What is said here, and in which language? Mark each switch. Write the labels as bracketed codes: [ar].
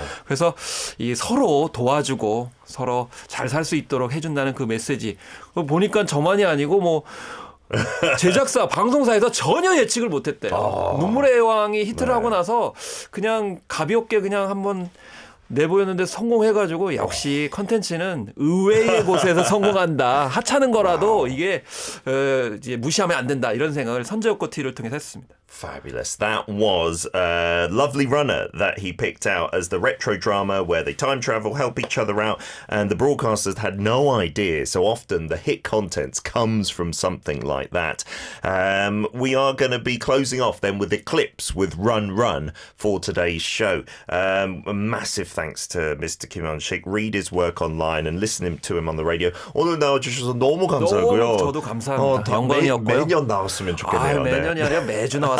[ko] 그래서 이 서로 도와주고 서로 잘 살 수 있도록 해준다는 그 메시지 보니까 저만이 아니고 뭐 제작사, 방송사에서 전혀 예측을 못했대요. 눈물의 여왕이 히트를 하고 나서 그냥 가볍게 그냥 한번 내보였는데 성공해가지고 역시 컨텐츠는 의외의 곳에서 성공한다. 하찮은 거라도 이게 이제 무시하면 안 된다. 이런 생각을 선제옥고 티를 통해서 했습니다. [en] Fabulous. That was a lovely runner that he picked out as the retro drama where they time travel, help each other out, and the broadcasters had no idea. So often the hit content comes from something like that. We are going to be closing off then with Eclipse with Run Run for today's show. A massive thanks to Mr. Kim Hyun-sik. Read his work online and listen to him on the radio. [ko] 오늘 나와주셔서 너무 감사하고요. 저도 감사합니다. 영광이었고요. 매년 나왔으면 좋겠네요. 매년이 아니라 매주 나왔습니다.